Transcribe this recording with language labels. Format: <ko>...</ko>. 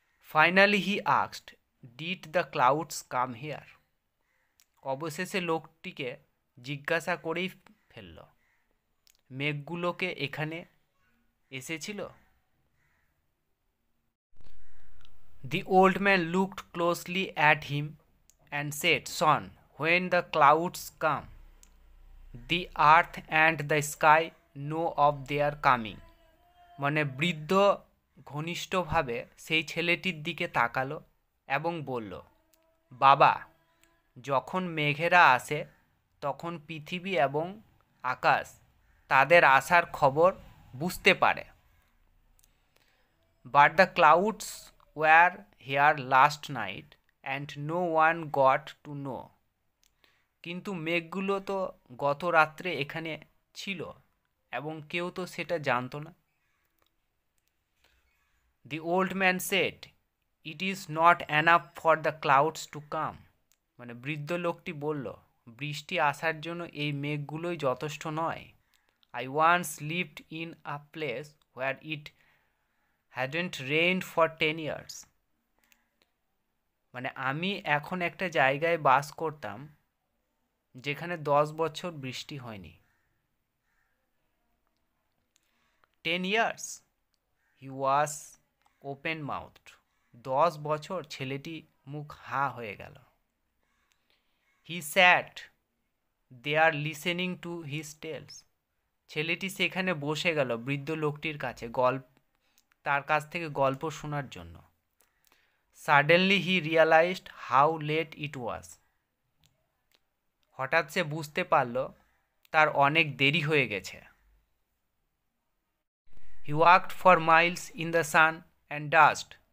<en>Finally he asked, did the clouds come here?</en> <bn>অবশেষে লোকটিকে জিজ্ঞাসা করেই ফেলল, মেঘগুলোকে এখানে এসেছিল?</bn> <en>The old man looked closely at him and said, Son, when the clouds come, the earth and the sky know of their coming.</en> <bn>মানে বৃদ্ধ ঘনিষ্ঠভাবে সেই ছেলেটির দিকে তাকালো এবং বলল, বাবা, যখন মেঘেরা আসে তখন পৃথিবী এবং আকাশ তাদের আসার খবর বুঝতে পারে।</bn> <en>But the clouds were here last night and no one got to know.</en> <bn>কিন্তু মেঘগুলো তো গত রাত্রে এখানে ছিল এবং কেউ তো সেটা জানতো না।</bn> <en>The old man said, It is not enough for the clouds to come.</en> <bn>মানে বৃদ্ধ লোকটি বলল, বৃষ্টি আসার জন্য এই মেঘগুলোই যথেষ্ট নয়।</bn> <en>I once lived in a place where it hadn't rained for 10 years.</en> <bn>মানে আমি এখন একটা জায়গায় বাস করতাম যেখানে 10 বছর বৃষ্টি হয়নি।</bn> <en>10 years? He was open mouthed.</en> <bn>10 বছর ছেলেটি মুখ হা হয়ে গেল।</bn> <en>He sat there listening to his tales.</en> <bn>ছেলেটি সেখানে বসে গেল বৃদ্ধ লোকটির কাছে তার কাছ থেকে গল্প শোনার জন্য।</bn> <en>Suddenly he realized how late it was.</en> <bn>হঠাৎ সে বুঝতে পারল তার অনেক দেরি হয়ে গেছে।</bn> <en>He walked for miles in the sun and dust.</en>